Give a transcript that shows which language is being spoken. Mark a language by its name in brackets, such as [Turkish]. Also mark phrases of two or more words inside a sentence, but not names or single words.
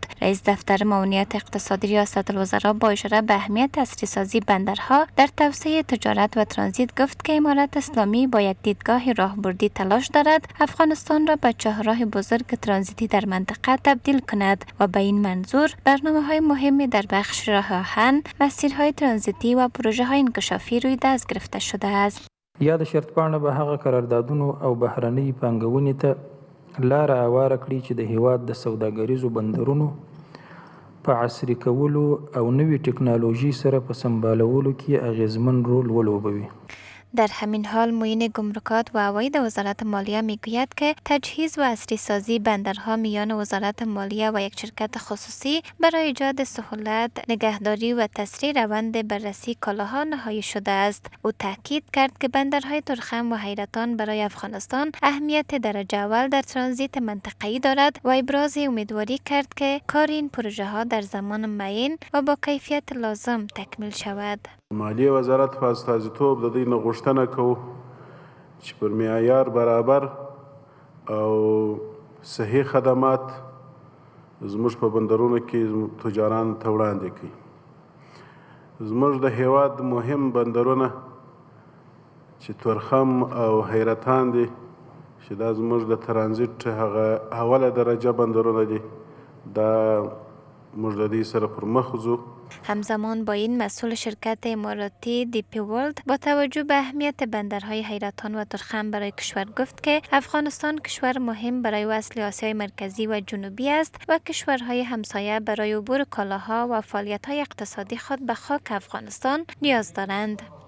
[Persian] رئیس دفتر معاونیت اقتصادی ریاست الوزراء با اشاره به اهمیت عصری‌سازی بندرها در توسعه تجارت و ترانزیت گفت که امارت اسلامی با یک دیدگاه راهبردی تلاش دارد افغانستان را به چهارراه بزرگ ترانزیتی در منطقه تبدیل کند و به این منظور برنامه‌های مهمی در بخش راه آهن، مسیرهای ترانزیتی و پروژه‌های انکشافی روی دست گرفته شد. [Pashto] یا د شرط پاڼه به هغه قراردادونو او بهرنۍ پانګونې ته لاره هواره کړي چې د هیواد د سوداګریزو بندرونو په عصري کولو او نوې ټکنالوژي سره په سمبالولو کې اغیزمن رول ولوبوي. [Persian] در همین حال معین گمرکات و عواید وزارت مالیه میگوید که تجهیز و عصری‌سازی بندرها میان وزارت مالیه و یک شرکت خصوصی برای ایجاد سهولت، نگهداری و تسریع روند بررسی کالاها نهایی شده است. او تاکید کرد که بندرهای ترخم و حیرتان برای افغانستان اهمیت درجه اول در ترانزیت منطقه‌ای دارد و ابراز امیدواری کرد که کار این پروژه ها در زمان معین و با کیفیت لازم تکمیل شود. [Pashto] مالیه وزارت په استازیتوب د دې نه غوښتنه کوو چې پر معیار برابر او صحیح خدمات زموږ په بندرونو کې تجاران ته وړاندې کړي. زموږ د هیواد مهم بندرونه چې تورخم او حیرتان دي چې دا زموږ د ترانزیت هغه اوله درجه بندرونه دي، دا موږ د دې سره پر مخ ځو. [Persian] همزمان با این مسئول شرکت اماراتی دی پی ورلد با توجه به اهمیت بندرهای حیرتان و ترخم برای کشور گفت که افغانستان کشور مهم برای وصل آسیای مرکزی و جنوبی است و کشورهای همسایه برای عبور کالاها و فعالیت‌های اقتصادی خود به خاک افغانستان نیاز دارند.